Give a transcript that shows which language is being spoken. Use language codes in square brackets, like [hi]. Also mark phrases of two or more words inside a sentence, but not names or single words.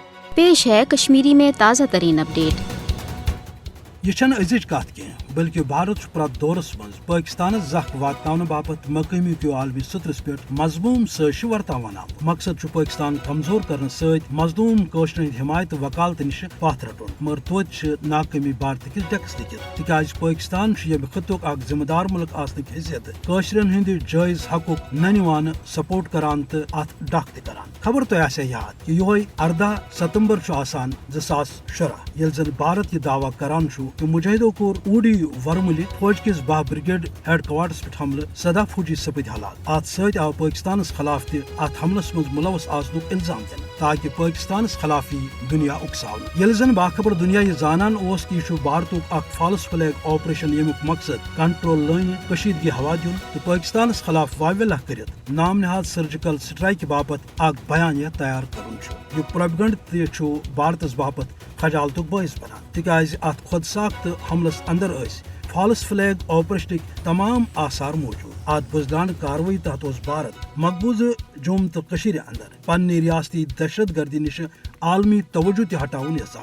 [ur] پیش ہے کشمیری میں تازہ ترین اپڈیٹ۔ [ks] یہ چھنہ ازچ کت کی بلکہ بھارت پرت دورس مز پاکستان زخ واتن باپت مقامی تو عالمی سطرس پہ مضموم سازش ورتان آمت۔ مقصد پاکستان کمزور کرنے ست مظلوم کوشرن حمایت وکالت نش پتھ رٹن، مگر توتہ ناکامی بھارت کس ڈیکس لکھت تکیاز پاکستان یم خطک اخ ذمہ دار ملک آسنک حیثیت کوشرن ہند جائز حقوق ننوان سپورٹ کران تو ات ڈک تران۔ خبر تہ آسیا یاد کہ یہ 18 ستمبر 2016 یل زن بھارت یہ دعویٰ کران کہ مجاہدوں کور اوڈی ورملی فوج کس 10 [en] brigade headquarters [ks] پہ حملہ 17 فوجی سپد ہلاک۔ ات ست آو پاکستانس خلاف تہ ات حملس مز ملوث آسنک الزام دن تاکہ پاکستانس خلاف دنیا اکساون۔ یل زن باخبر دنیا یہ زانان اوس کہ یہ بھارتک اخ [en] false flag operation [ks] یمیک مقصد کنٹرول لٲنہِ کشیدگی ہوا دن تو پاکستانس خلاف واویلا کرت نام نہاد [en] surgical strike [ks] باپت اخ بیانیہ تیار کرن۔ یہ پروپیگنڈ تہ بھارتس باپت خجالتک باعث بنان تکیاز ات خود ساخت حملس اندر [en] false flag [ks] آپریشنک تمام آثار موجود۔ ات بزدان کاروٲیی تحت اس بھارت مقبوضہ جوم تو اندر پنہ ریاستی دہشت گردی نش عالمی توجہ تہ ہٹاون یژان۔